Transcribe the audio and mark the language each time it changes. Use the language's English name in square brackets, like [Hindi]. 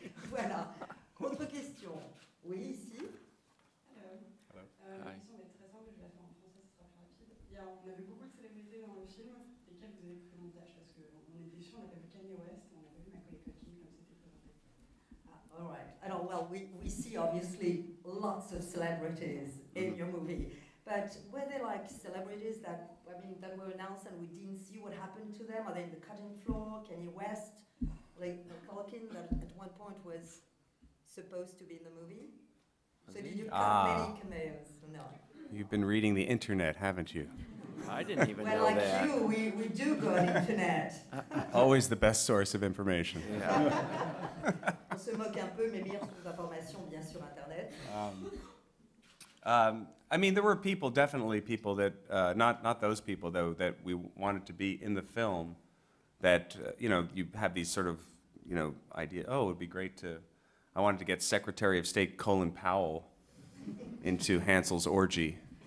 [French] Voilà. Autre question. Oui, ici. La question est très simple, je vais la faire en français, ce sera plus rapide. On avait beaucoup de célébrités dans le film, lesquelles vous avez pris au montage, parce qu'on est déçus, on n'a pas vu Kanye West, on n'a pas vu Macaulay Culkin comme c'était présenté. [English] All right. Alors, well, we see obviously lots of celebrities in your movie, but were there like celebrities that were announced and we didn't see what happened to them? Are they in the cutting floor? Kanye West, like Culkin, that at one point was supposed to be in the movie? So did you cut many cameos? No. You've been reading the internet, haven't you? I didn't even well, know like that. you, we do go on the internet. Always the best source of information. Yeah. [French] On se moque un peu, mais meilleures sources d'informations, bien sur Internet. [English] I mean, there were definitely people that, not those people though, that we wanted to be in the film. That you have these sort of idea. Oh, it would be great to. I wanted to get Secretary of State Colin Powell into Hansel's orgy.